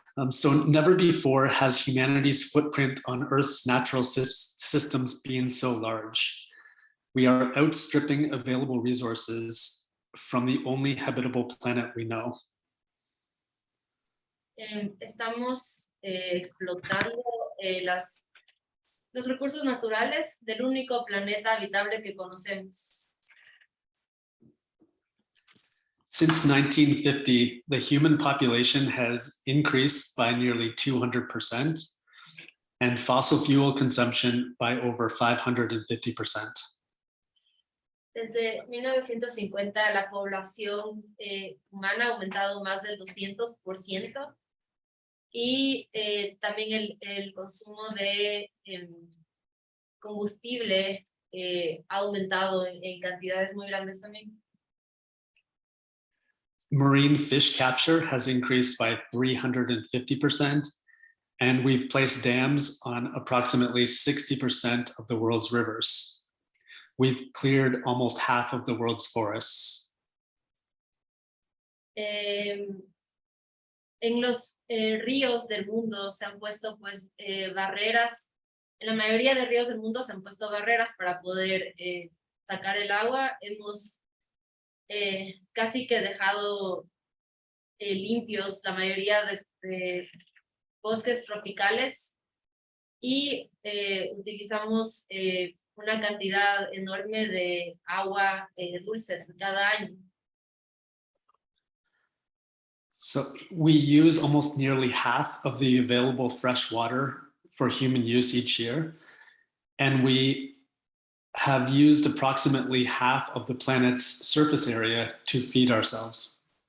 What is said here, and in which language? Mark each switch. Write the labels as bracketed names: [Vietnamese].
[English] So never before has humanity's footprint on Earth's natural systems been so large. We are outstripping available resources from the only habitable planet we know. [Spanish] Estamos explotando los recursos naturales del único planeta habitable que conocemos. [English] Since 1950, the human population has increased by nearly 200%, and fossil fuel consumption by over 550%. [Spanish] Desde 1950, la población humana ha aumentado más del 200%, y también el consumo de combustible ha aumentado en cantidades muy grandes también. [English] Marine fish capture has increased by 350%, and we've placed dams on approximately 60% of the world's rivers. We've cleared almost half of the world's forests. [Spanish] En los ríos del mundo se han puesto pues barreras, en la mayoría de ríos del mundo se han puesto barreras para poder sacar el agua. Hemos casi que dejado limpios la mayoría de bosques tropicales, y utilizamos una cantidad enorme de agua dulce cada año. [English] So we use almost nearly half of the available fresh water for human use each year, and we have used approximately half of the planet's surface area to feed ourselves.